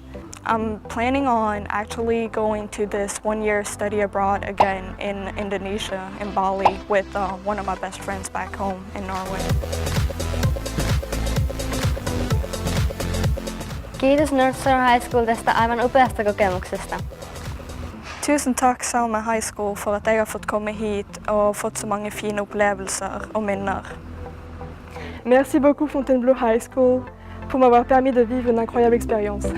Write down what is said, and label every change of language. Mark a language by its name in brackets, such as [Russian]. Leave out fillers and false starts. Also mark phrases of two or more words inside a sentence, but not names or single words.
[English] I'm planning on actually going to this one-year study abroad again in Indonesia, in Bali, with one of my best friends back home in Norway. [Finnish] Kiitos North Shore High School tästä aivan upeasta kokemuksesta. [Norwegian] Tusen takk Salmon High School for at jeg har fått komme hit og fått så mange fine opplevelser og minner. [French] Merci beaucoup Fontainebleau High School pour m'avoir permis de vivre une incroyable expérience.